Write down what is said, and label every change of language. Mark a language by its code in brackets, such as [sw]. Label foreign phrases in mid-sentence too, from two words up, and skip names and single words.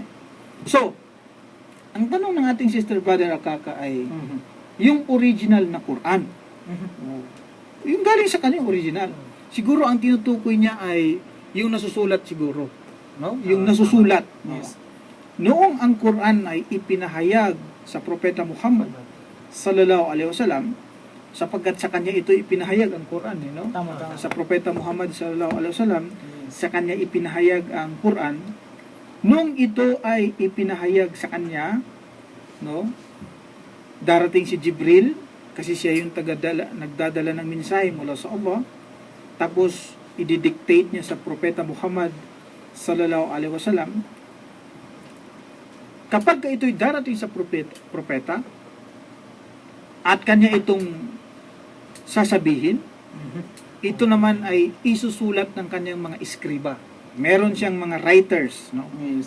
[tl] So, ang tanong ng ating [en] sister brother [tl] Akaka ay yung original na Quran. Oh, yung galing sa kanya original. Siguro ang tinutukoy niya ay yung nasusulat siguro. No? Yung nasusulat. Yes. Noong ang Quran ay ipinahayag sa propeta Muhammad [ar] صلى الله عليه وسلم, [tl] sapagkat sa kanya ito ipinahayag ang Quran, no? Tama. Sa propeta Muhammad [ar] صلى الله عليه وسلم, [tl] sa kanya ipinahayag ang Quran. Nung ito ay ipinahayag sa kanya, no? Darating si Jibril kasi siya yung nagdadala ng mensahe mula sa Allah. Tapos i-dictate niya sa propeta Muhammad [ar] صلى الله عليه وسلم. [tl] Kapag ito'y darating sa propeta at kanya itong sasabihin, ito naman ay isusulat ng kanyang mga iskriba. Meron siyang mga writers, no? Yes.